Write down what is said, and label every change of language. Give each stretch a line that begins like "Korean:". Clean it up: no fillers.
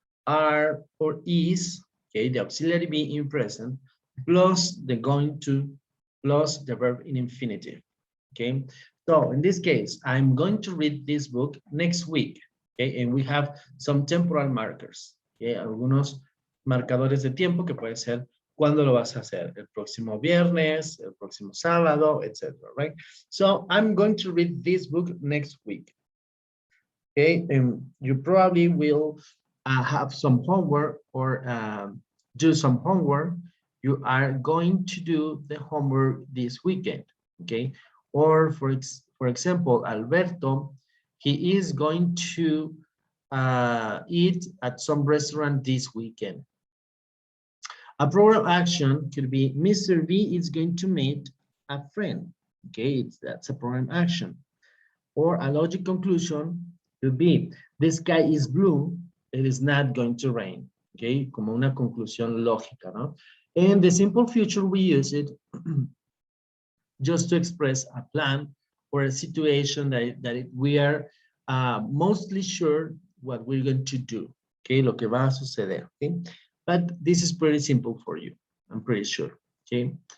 English: are or is, okay, the auxiliary be in present, plus the going to, plus the verb in infinitive, okay? So in this case, I'm going to read this book next week, okay? And we have some temporal markers, okay?
Spanish: Algunos marcadores de tiempo que puede ser cuándo lo vas a hacer, el próximo viernes, el próximo sábado, etc., right?
English: So I'm going to read this book next week, okay? And you probably will have some homework or do some homework. You are going to do the homework this weekend, okay? Or for example, Alberto, he is going to eat at some restaurant this weekend. A program action could be Mr. B is going to meet a friend, okay? That's a program action. Or a logic conclusion could be the sky is blue, it is not going to rain, okay?
Spanish: Como una conclusión lógica, ¿no?
English: And the simple future, we use it just to express a plan or a situation that we are mostly sure what we're going to do, okay?
Spanish: Lo que va a suceder,
English: okay? But this is pretty simple for you, I'm pretty sure, okay?